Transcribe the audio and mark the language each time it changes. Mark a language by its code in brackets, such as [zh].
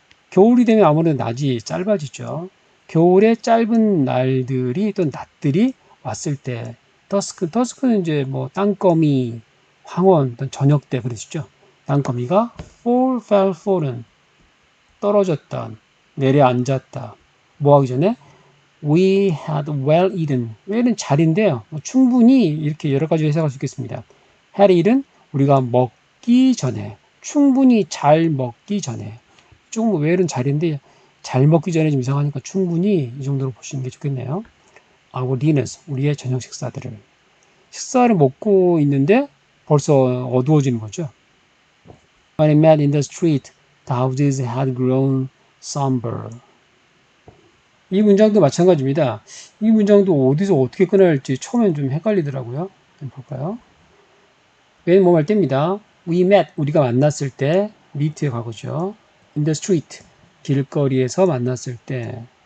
[ko] 겨울이 되면 아무래도 낮이 짧아지죠. 겨울에 짧은 날들이 또 낮들이 왔을 때 더스크는 이제 뭐 땅거미, 황혼, 어떤 저녁 때 그러시죠. 땅거미가 fall은 떨어졌다, 내려앉았다. 뭐 하기 전에 [en] we had well eaten. [ko] well은 잘인데요. 충분히 이렇게 여러 가지 해석할 수 있겠습니다. had eaten 우리가 먹기 전에 충분히 잘 먹기 전에 조금 well은 잘인데 잘 먹기 전에 좀 이상하니까 충분히 이 정도로 보시는 게 좋겠네요. [en] our dinners [ko] 우리의 저녁 식사들을 먹고 있는데 벌써 어두워지는 거죠. [en] When I met in the street, the houses had grown somber. [ko] 이 문장도 마찬가지입니다. 이 문장도 어디서 어떻게 끊어야 할지 처음엔 좀 헷갈리더라고요. 좀 볼까요? when 뭐 할 때입니다. [en] We met, [ko] 우리가 만났을 때, meet의 과거죠. [en] In the street, [ko] 길거리에서 만났을 때.